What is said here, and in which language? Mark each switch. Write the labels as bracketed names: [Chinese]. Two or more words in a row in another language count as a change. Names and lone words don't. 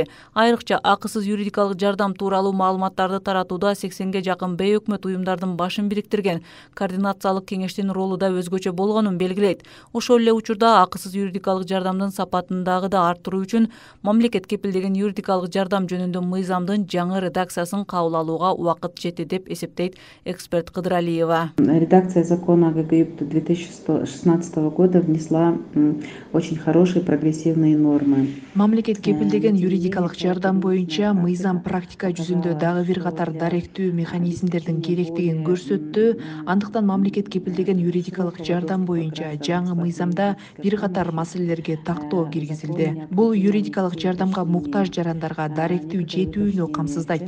[Kyrgyz] Айрыкча акысыз юридикалык жардам тууралуу маалыматтарды таратууда 80ге жакын бейөкмөт уюмдардын башын бириктирген координациялык кеңештин ролу да өзгөчө болгонун белгилейт. Ошол эле учурда акысыз юридикалык жардамдын сапатын дагы да арттыруу үчүн мамлекет кепилдеген юридикалык жардам жөнүндө мыйзамдын жаңы редакциясын кабыл алууга убакыт жетти деп эсептейт эксперт Кыдыралиева. [Russian] Редакция закона ГГИП 2016 года внесла очень хорошие прогрессивные нормы. [Kyrgyz] Мамлекет кепилдеген юридикалык жардам боюнча мыйзам практика жүзүндө дагы бир катар даректүү механизмдердин керектигин көрсөттү. Андыктан мамлекет кепилдеген юридикалык жардам боюнча жаңы мыйзамда бир катар маселелерге тактоо киргизилди. Бул юридикалык жардамга муктаж жарандарга даректүү жетүүнү камсыздайт.